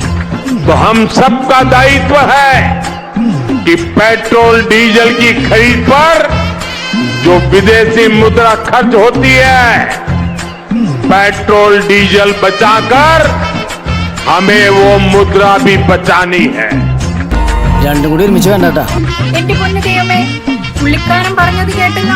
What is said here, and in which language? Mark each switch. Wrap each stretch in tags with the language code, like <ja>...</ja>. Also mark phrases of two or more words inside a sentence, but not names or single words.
<hi>तो हम सबका दायित्व है कि पेट्रोल डीजल की खरीद पर जो विदेशी मुद्रा खर्च होती है, पेट्रोल डीजल बचाकर हमें वो मुद्रा भी बचानी है.</hi> <ml>രണ്ടും കൂടി ഒരുമിച്ച് വേണ്ടട്ടാ. എന്റെ പൊന്നു ദൈവമേ, പുള്ളിക്കാരൻ പറഞ്ഞത് കേട്ടല്ലോ.</ml>